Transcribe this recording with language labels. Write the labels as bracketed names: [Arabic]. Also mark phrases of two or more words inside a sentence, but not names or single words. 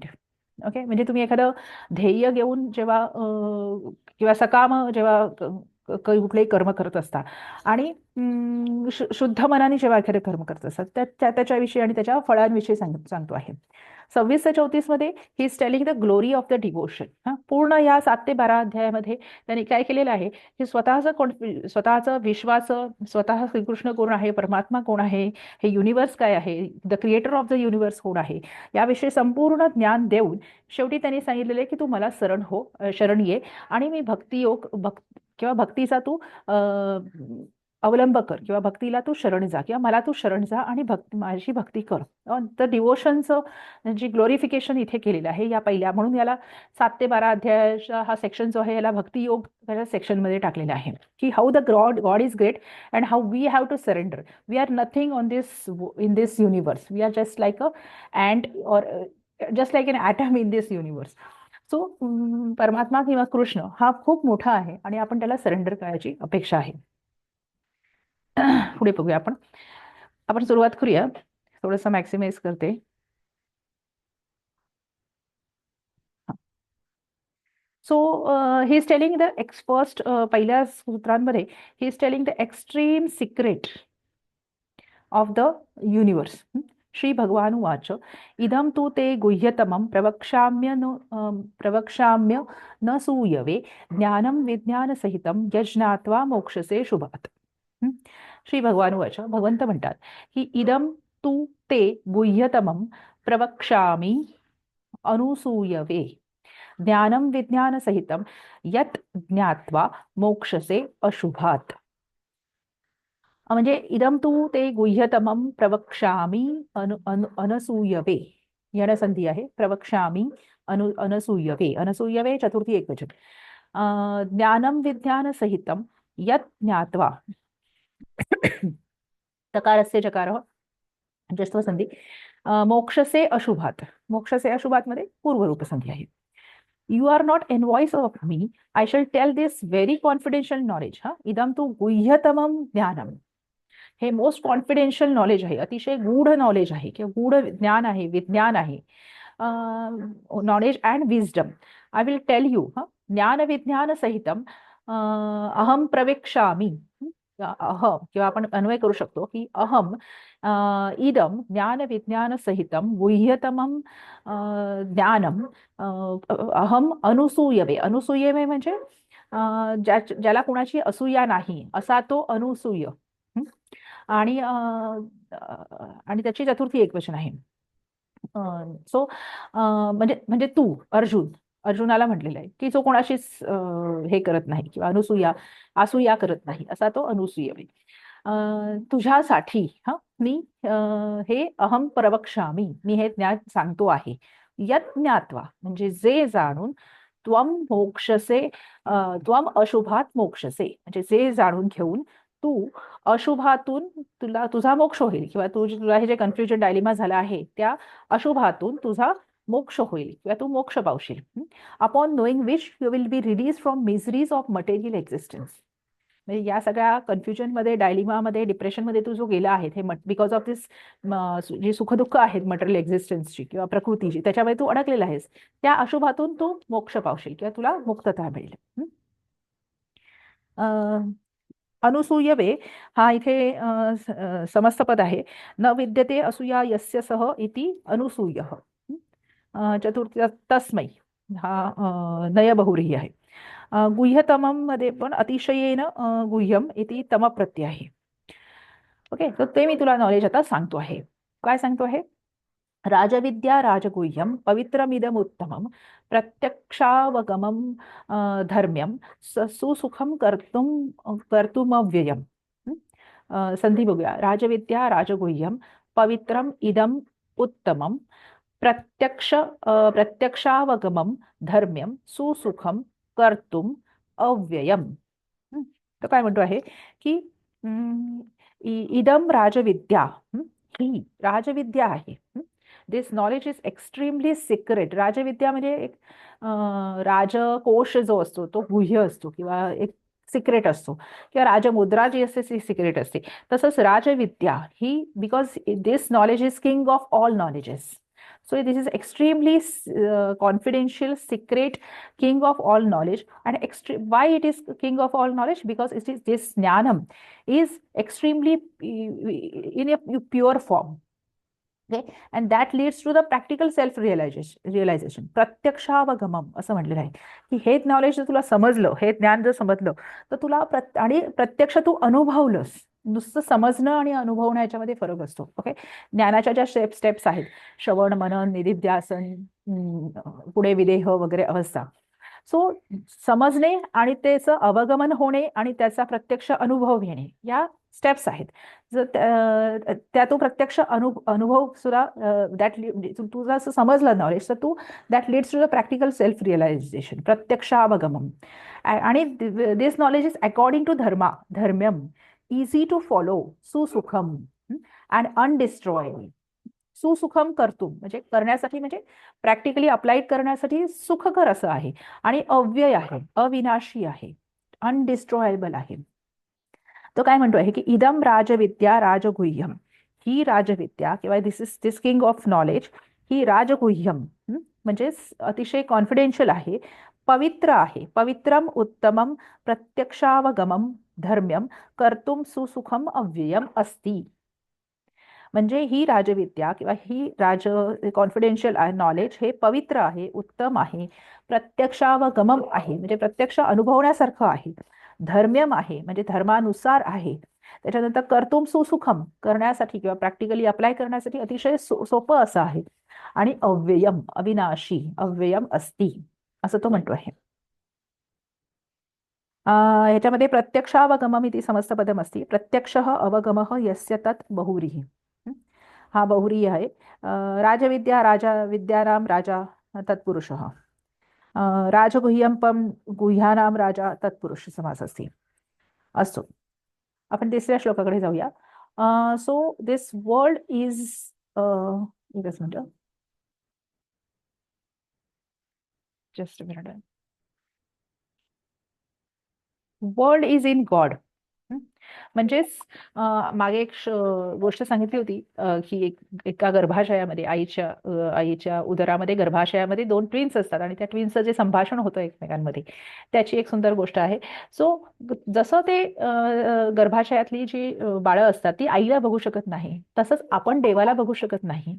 [Marathi] ओके. म्हणजे तुम्ही एखादं ध्येय घेऊन जेव्हा किंवा सकाम जेव्हा कुठलेही कर्म करत असता आणि शुद्ध मनाने जेव्हा एखादे कर्म करत असतात त्याच्याविषयी आणि त्याच्या फळांविषयी सांगतो आहे. 26 ते 34 मध्ये [English] he is telling the glory of the devotion. [Marathi] पूर्ण या 7 ते 12 अध्यायामध्ये त्यांनी काय केलेलं आहे की स्वतःचं विश्वास, स्वतः श्रीकृष्ण कोण आहे, परमात्मा कोण आहे, हे युनिवर्स काय आहे, [English] the creator of the universe [Marathi] कोण आहे याविषयी संपूर्ण ज्ञान देऊन शेवटी त्यांनी सांगितलेलं आहे की तू मला शरण ये आणि मी भक्तियोग किंवा भक्तीचा तू अवलंब कर किंवा भक्तीला तू शरण जा किंवा मला तू शरण जा आणि माझी भक्ती कर. तर डिवोशनचं जे ग्लोरिफिकेशन इथे केलेलं आहे या पहिल्या म्हणून याला 7 ते 12 अध्यायाचा हा सेक्शन जो आहे याला भक्तियोग त्याच्या सेक्शनमध्ये टाकलेला आहे की [English] how the God is great and how we have to surrender. we are nothing in this universe. we are just like a and or just like an atom in this universe. [Marathi] सो परमात्मा किंवा कृष्ण हा खूप मोठा आहे आणि आपण त्याला सरेंडर करायची अपेक्षा आहे. पुढे बघूया आपण सुरुवात करूया. थोडंसं मॅक्सिमाइज करते. [English] so he is telling the first [Marathi] पहिल्या सूत्रांमध्ये [English] he is telling the extreme secret of the universe. [Sanskrit] श्री भगवान उवाच इदं तु ते गुह्यतमं प्रवक्ष्याम्य न सूयवे ज्ञानं विज्ञानसहितं यज्ञात्वा मोक्षसे शुभात. श्री भगवान उवाच [Marathi] भगवंत म्हणतात की [Sanskrit] इदं तु ते गुह्यतमं प्रवक्ष्यामि अनुसूयवे ज्ञानं विज्ञानसहितं यत् ज्ञात्वा मोक्षसे अशुभात. म्हणजे इदं तू ते गुह्यतमं प्रवक्ष्यामि अनसूयवे यणसंधी आहे. प्रवक्ष्यामि अनसूयवे अनसूयवे चतुर्थी एकवचन. ज्ञानं विज्ञानसहितं यत् ज्ञात्वा तकारस्य चकारः जस्त्व संधी. मोक्षसे अशुभात, मोक्षसे अशुभात [Marathi] मध्ये पूर्वरूप संधी आहे. [English] you are not envious of me, I shall tell this very confidential knowledge. [Marathi] हा, [Sanskrit] इदम तू गुह्यतमम ज्ञानम. [Marathi] हे [English] most confidential knowledge [Marathi] आहे, अतिशय गूढ नॉलेज आहे किंवा गूढ ज्ञान आहे, विज्ञान आहे. [English] knowledge and wisdom. I will tell you. [Sanskrit] ज्ञान विज्ञान सहितम अहम प्रवेक्षामी. अहम [Marathi] किंवा आपण अन्वय करू शकतो की [Sanskrit] अहम इदम ज्ञान विज्ञान सहितम गुह्यतमम ज्ञानम अहम अनुसूयवे. [Marathi] अनुसूयवे म्हणजे ज्याला कुणाची असूया नाही असा तो अनुसूय. आणि आणि त्याची चतुर्थी एकवचन आहे. सो म्हणजे म्हणजे तू अर्जुन, अर्जुनाला म्हटलेलं आहे की जो कोणाशीच हे करत नाही किंवा असूया करत नाही असा तो अनुसूय. तुझ्यासाठी मी हे [Sanskrit] अहम प्रवक्ष्यामी, [Marathi] मी हे ज्ञान सांगतो आहे. [Sanskrit] यत् ज्ञात्वा [Marathi] म्हणजे जे जाणून, [Sanskrit] त्वम मोक्षसे त्वम अशुभात मोक्षसे [Marathi] म्हणजे जे जाणून घेऊन तू अशुभातून तुझा मोक्ष होईल किंवा तुला हे जे [English] confusion dilemma [Marathi] झाला आहे त्या अशुभातून तुझा मोक्ष होईल किंवा तू मोक्ष पावशील. [English] upon knowing which you will be release from miseries of material existence. [Marathi] म्हणजे या सगळ्या कन्फ्युजनमध्ये, डायलिमामध्ये, डिप्रेशनमध्ये तू जो गेला आहे हे [English] because of this [Marathi] जी सुखदुःख आहेत [English] material existenceची [Marathi] किंवा प्रकृतीची, त्याच्यामध्ये तू अडकलेला आहेस. त्या अशुभातून तू मोक्ष पावशील किंवा तुला मुक्तता मिळेल. अनुसूयवे हा इथे समस्त पद आहे. [Sanskrit] न विद्यते असूया यस्य सह इति अनुसूयः. [Marathi] चतुर्थी तस्मै हा नय बहुव्रीही आहे. गुह्यतमम मध्ये पण [Sanskrit] अतिशयेन गुह्यम इति तम [Marathi] प्रत्यय आहे. ओके, तर ते मी तुला नॉलेज आता सांगतो आहे. काय सांगतो आहे? [Sanskrit] राजविद्या राजगुह्यम पवित्रमिदमुत्तमम प्रत्यक्षावगमम धर्म्यम सुसुखम कर्तुमव्ययम. [Marathi] संधी बघूया. [Sanskrit] राजविद्या राजगुह्यम पवित्रम इदम उत्तमम प्रत्यक्षावगमम धर्म्यम सुसुखम कर्तुम अव्ययम. [Marathi] तर काय म्हणतो आहे की [Sanskrit] इदम राजविद्या, [Marathi] ही राजविद्या आहे. [English] this knowledge is extremely secret. [Marathi] राजविद्या म्हणजे एक राजकोश जो असतो तो गुह्य असतो किंवा एक सिक्रेट असतो किंवा राजमुद्रा जी असते ती सिक्रेट असते. तसंच राजविद्या ही, [English] because this knowledge is king of all knowledges. So this is extremely confidential, secret, king of all knowledge. And why it is king of all knowledge? Because it is this jnanam is extremely in a pure form. Okay, and that leads to the practical self realization. [Marathi] प्रत्यक्षावगमम असं म्हटलेलं आहे की हे नॉलेज जर तुला समजलं, हे ज्ञान जर समजलं तर तुला आणि प्रत्यक्ष तू अनुभवलंस. नुसतं समजणं आणि अनुभवणं याच्यामध्ये फरक असतो. ओके, ज्ञानाच्या ज्या स्टेप्स आहेत, श्रवण मनन निधिध्यासन, पुढे विदेह वगैरे अवस्था. सो समजणे आणि त्याचं अवगमन होणे आणि त्याचा प्रत्यक्ष अनुभव घेणे या स्टेप्स आहेत. जर त्या तो प्रत्यक्ष अनुभव सुद्धा तुझं असं समजलं नॉलेज तर तू [English] that leads to the practical self realization, [Marathi] प्रत्यक्षावगमम. [English] आणि this knowledge is according to धर्म्यम, easy to follow, सुसुखम and undestroy. [Marathi] सुसुखम कर्तुम म्हणजे करण्यासाठी, म्हणजे [English] practically applied [Marathi] करण्यासाठी सुखकर असं आहे आणि अव्यय आहे, अविनाशी आहे, अनडिस्ट्रॉयबल आहे. तो काय म्हणतो आहे की [Sanskrit] इदम राजविद्या राजगुह्यम, [Marathi] ही राजविद्या किंवा [English] this king of knowledge, [Marathi] ही राजगुह्यम म्हणजे अतिशय कॉन्फिडेन्शियल आहे, पवित्र आहे, [Sanskrit] पवित्रम उत्तमम प्रत्यक्षावगमम धर्म्यम कर्तुम सुसुखम अव्ययम अस्ति. [Marathi] म्हणजे ही राजविद्या किंवा ही [English] confidential knowledge [Marathi] हे पवित्र आहे, उत्तम आहे, प्रत्यक्षावगमम आहे म्हणजे प्रत्यक्ष अनुभवण्यासारखं आहे, धर्म्यम आहे म्हणजे धर्मानुसार आहे, त्याच्यानंतर [Sanskrit] कर्तुम सुसुखम [Marathi] करण्यासाठी किंवा [English] practically apply [Marathi] करण्यासाठी अतिशय सोपं असं आहे, आणि अव्ययम अविनाशी, [Sanskrit] अव्ययम अस्ति [Marathi] असं तो म्हणतो आहे. [Sanskrit] ह्याच्यामध्ये प्रत्यक्षावगमम इति समस्तपदम अस्ति. प्रत्यक्ष अवगमः यस्य तत् बहुव्रीहि. [Marathi] हा बहुव्रीही आहे. [Sanskrit] राजविद्या राजा विद्यानाम राजा तत्पुरुषः. [Marathi] राजगुह्यम पण [Sanskrit] गुह्यानाम राजा [Marathi] तत्पुरुष समास असते. असतो. आपण तिसऱ्या श्लोकाकडे जाऊया. [English] so this world is [Marathi] एकच मिनिट, [English] just minute. world is in God. [Marathi] म्हणजेच मागे एक गोष्ट सांगितली होती की एका गर्भाशयामध्ये आईच्या उदरामध्ये गर्भाशयामध्ये दोन ट्विन्स असतात आणि त्या ट्विन्सचं जे संभाषण होतं एकमेकांमध्ये, त्याची एक सुंदर गोष्ट आहे. सो जसं ते गर्भाशयातली जी बाळं असतात ती आईला बघू शकत नाही, तसंच आपण देवाला बघू शकत नाही.